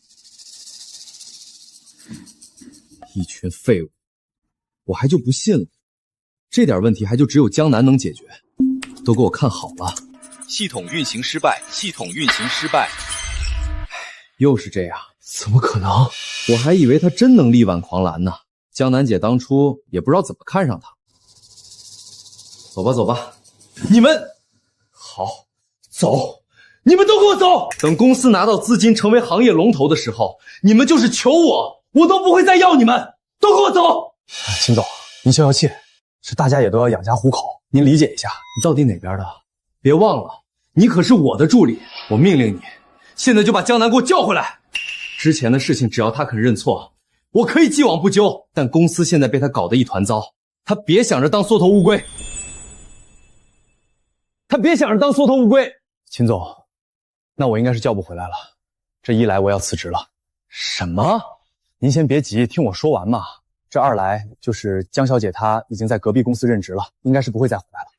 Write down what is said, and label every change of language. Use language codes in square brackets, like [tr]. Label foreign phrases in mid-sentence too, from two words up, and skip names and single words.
[zh] 一群廢物，我還就不信了，這點問題還就只有江南能解決，都給我看好了。系統運行失敗，系統運行失敗。又是這樣，怎麼可能？我還以為他真能力挽狂瀾呢。江南姐當初也不知道怎麼看上他。走吧走吧，你們好走，你們都給我走。等公司拿到資金成為行業龍頭的時候，你們就是求我都不會再要你們，都給我走。秦總，您消消氣，是大家也都要養家糊口，您理解一下。你到底哪邊的？別忘了，你可是我的助理，我命令你，現在就把江南給我叫回來。之前的事情只要他肯認錯，我可以既往不咎，但公司現在被他搞得一團糟，他別想着當縮頭烏龜。秦總，那我應該是叫不回來了，這一來我要辭職了。什麼？您先別急，聽我說完嘛。這二來就是江小姐她已經在隔壁公司任職了，應該是不會再回來了。